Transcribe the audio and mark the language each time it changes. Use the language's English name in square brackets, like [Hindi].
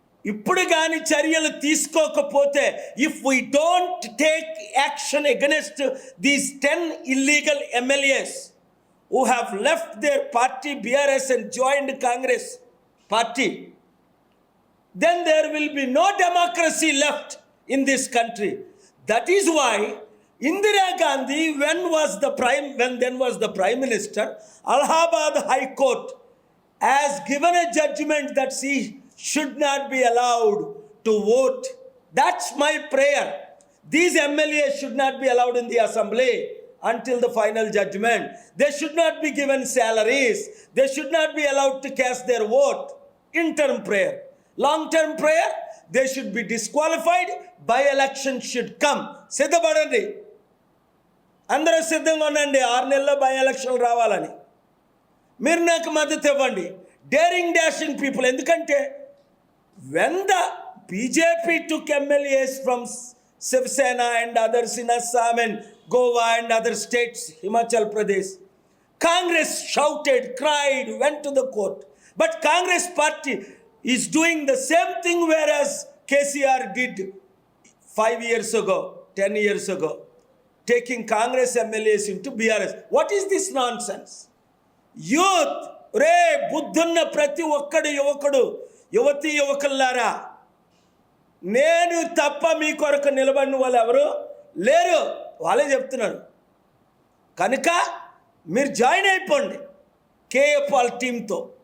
[Telugu] ఇప్పుడు కానీ చర్యలు తీసుకోకపోతే, [English] If we don't take action against these 10 illegal MLAs who have left their party BRS and joined Congress party, then there will be no democracy left in this country. That is why Indira Gandhi, when then was the Prime Minister, Allahabad High Court has given a judgment that she should not be allowed to vote. That's my prayer. These MLAs should not be allowed in the assembly until the final judgment. They should not be given salaries. They should not be allowed to cast their vote. Interim prayer. Long-term prayer, they should be disqualified. By-election should come. [Telugu] సిద్ధపడండి, అందరూ సిద్ధంగా ఉండండి. 6 నెలల్లో by-election రావాలని మీరు నాకు మద్దతు ఇవ్వండి. [English] Daring dashing people. [Telugu] ఎందుకంటే [English] when the BJP took MLAs from Shiv Sena and others in Assam and Goa and other states, Himachal Pradesh, Congress shouted, cried, went to the court. But Congress party is doing the same thing, whereas KCR did 5 years ago, 10 years ago, taking Congress MLAs into BRS. What is this nonsense? [Telugu] Youth, బుద్ధున్న ప్రతి ఒక్కడు యువకుడు, యువతి యువకులారా, నేను తప్ప మీ కొరకు నిలబడిన వాళ్ళు ఎవరు లేరు, వాళ్ళే చెప్తున్నారు. కనుక మీరు జాయిన్ అయిపోండి కేఏ పాల్ టీంతో.